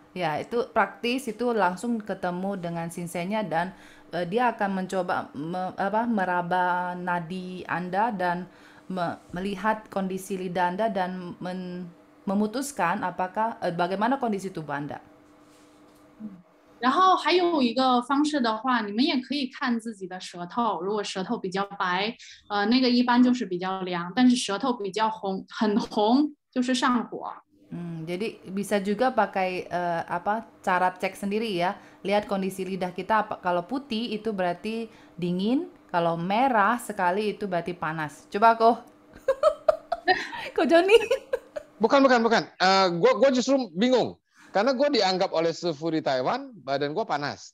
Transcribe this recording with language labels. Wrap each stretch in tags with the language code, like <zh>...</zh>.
<id>Ya, itu praktis, itu langsung ketemu dengan sinsenya dan dia akan mencoba meraba nadi Anda dan melihat kondisi lidah Anda dan memutuskan apakah bagaimana kondisi tubuh Anda.</id> <zh>然后还有一个方式的话，你们也可以看自己的舌头，如果舌头比较白，那个一般就是比较凉，但是舌头比较红，很红就是上火。</zh> <id>Jadi bisa juga pakai cara cek sendiri ya. Lihat kondisi lidah kita, kalau putih itu berarti dingin, kalau merah sekali itu berarti panas. Coba kok. Kok Joni? Bukan. Gue justru bingung. Karena gue dianggap oleh suhu di Taiwan, badan gue panas.</id>